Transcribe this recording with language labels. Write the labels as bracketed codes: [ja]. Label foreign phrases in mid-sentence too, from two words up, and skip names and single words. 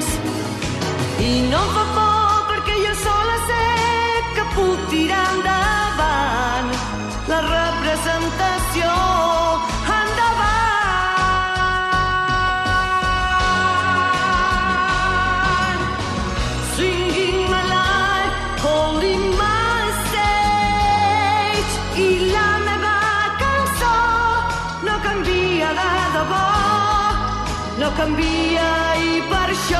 [ca] I no em fa por perquè jo sola sé que puc tirar endavant la representació. Endavant! [en] Swinging my life, holding my stage. [ca] I la meva cançó no canvia de debò, no canvia i per